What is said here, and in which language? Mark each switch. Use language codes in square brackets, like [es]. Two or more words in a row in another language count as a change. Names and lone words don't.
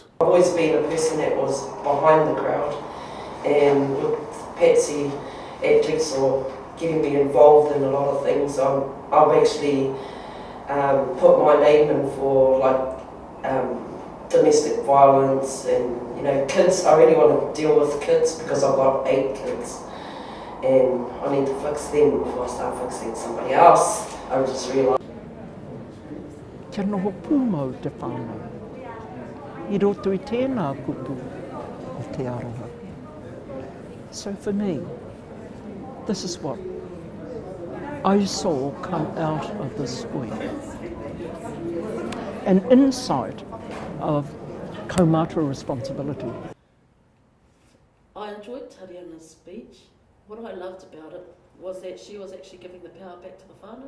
[en] I've always been a person that was behind the crowd, and with Patsy at Jigsaw getting me involved in a lot of things, I've actually put my name in for domestic violence and kids. I really want to deal with kids because I've got 8 kids and I need to fix them before I start fixing somebody else. I just realised. [mi] Kia noho pūmau te whānau. I roto I tēnā kupu o te aroha. [en] So for me, this is what I saw come out of this week. An insight of kaumātua responsibility. I enjoyed Tariana's speech. What I loved about it was that she was actually giving the power back to the whānau.